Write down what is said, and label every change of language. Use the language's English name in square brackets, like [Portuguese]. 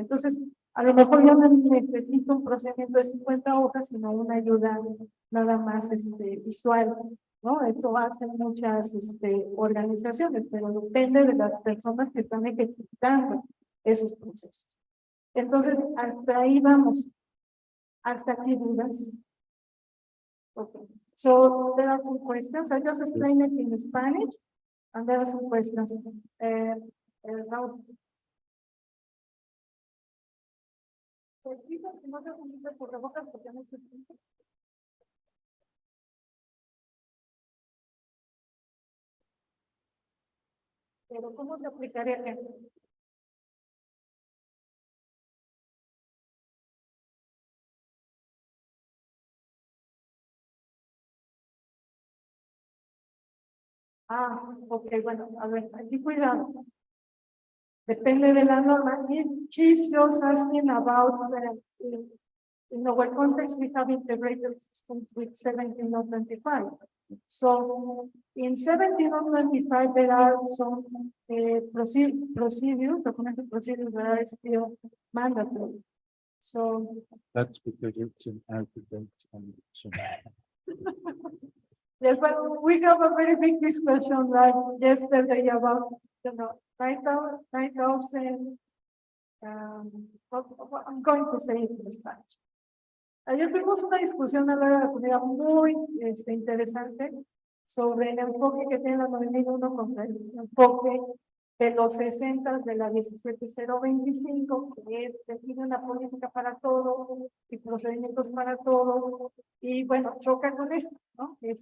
[Spanish] Entonces, a lo mejor yo no necesito un procedimiento de 50 hojas, sino una ayuda nada más visual, ¿no? Esto hacen muchas organizaciones, pero depende de las personas que están ejecutando esos procesos. Entonces, hasta ahí vamos. ¿Hasta aquí dudas? Okay. [English] So, there are some questions. I just explained it in Spanish, and there are some questions. Raúl. [Spanish] No se comunique por rebocas porque no se pero ¿cómo se aplicaría acá? Ah, ok, bueno, a ver, aquí cuidado. Depende de la norma. [English] She's just asking about, in our context, we have integrated systems with 17.25. So in 17.25, there are some procedures, documented procedures that are still mandatory. So That's because it's an out-of-date condition. yes, but we have a very big discussion like yesterday about, 9,000, I'm going to say it in Spanish. [Spanish] Ayer tuvimos una discusión a la hora de la comida muy interesante sobre el enfoque que tiene la 9001 contra el enfoque de los 60 de la 17025, que define una política para todo y procedimientos para todo, y bueno, choca con esto, ¿no?